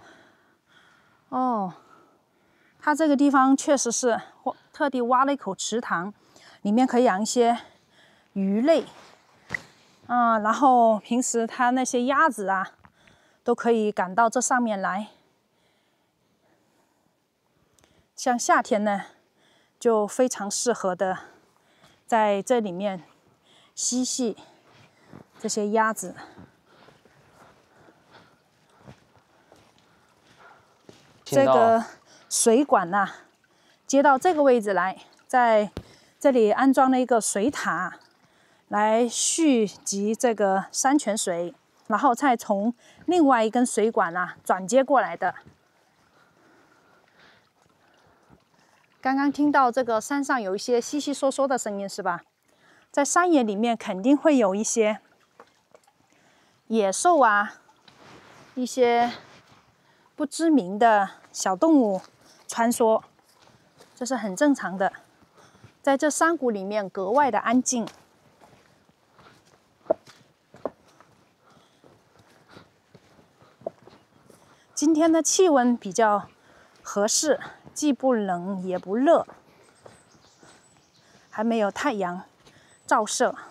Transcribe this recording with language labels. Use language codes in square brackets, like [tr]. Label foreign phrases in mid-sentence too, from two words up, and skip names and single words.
[zh] 哦，它這個地方確實是特地挖了一口池塘，裡面可以養一些魚類。然後平時它那些鴨子啊，都可以趕到這上面來。像夏天呢，就非常適合的在這裡面嬉戲這些鴨子。這個水管吶，接到這個位置來，在這裡安裝了一個水塔，來蓄集這個山泉水，然後再從另外一根水管轉接過來的。剛剛聽到這個山上有一些悉悉嗦嗦的聲音，是吧？在山野裡面肯定會有一些野獸啊，一些不知名的小動物穿梭，這是很正常的。在這山谷裡面格外的安靜。今天的氣溫比較合適，既不冷也不熱，還沒有太陽照射。